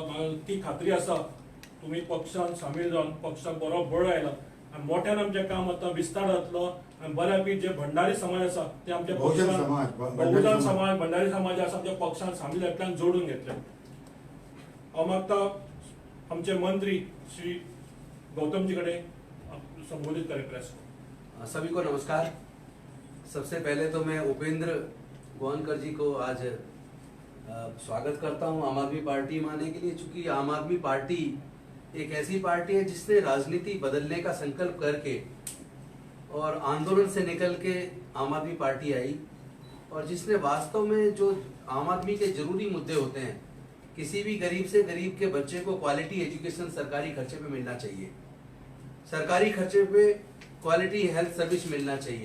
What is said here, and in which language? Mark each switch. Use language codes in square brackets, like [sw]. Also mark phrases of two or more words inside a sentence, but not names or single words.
[kok] म्हाका ती खात्री आसा तुम्ही पक्षान सामील जावन पक्षाक बरो बळ आयला आनी मोठ्यान आमचें काम आतां विस्तार जातलो आनी बऱ्यापैकी जे भंडारी समाज आसा ते आमच्या बहुजन पक्षान समाज, बहुजन समाज भंडारी समाज आसा आमच्या पक्षान सामील जातल्यान जोडून घेतले. हांव मागता आमचे मंत्री श्री गौतमजी कडेन संबोधित करें प्रेस. [hi] सभी को नमस्कार. सबसे पहले तो मैं उपेंद्र गोवानकर जी को आज स्वागत करता हूं आम आदमी पार्टी में आने के लिए, चूंकि आम आदमी पार्टी एक ऐसी पार्टी है जिसने राजनीति बदलने का संकल्प करके और आंदोलन से निकल के आम आदमी पार्टी आई और जिसने वास्तव में जो आम आदमी के जरूरी मुद्दे होते हैं, किसी भी गरीब से गरीब के बच्चे को [en] quality education [hi] सरकारी खर्चे पे मिलना चाहिए, सरकारी खर्चे पे [en] quality health service [hi] मिलना चाहिए.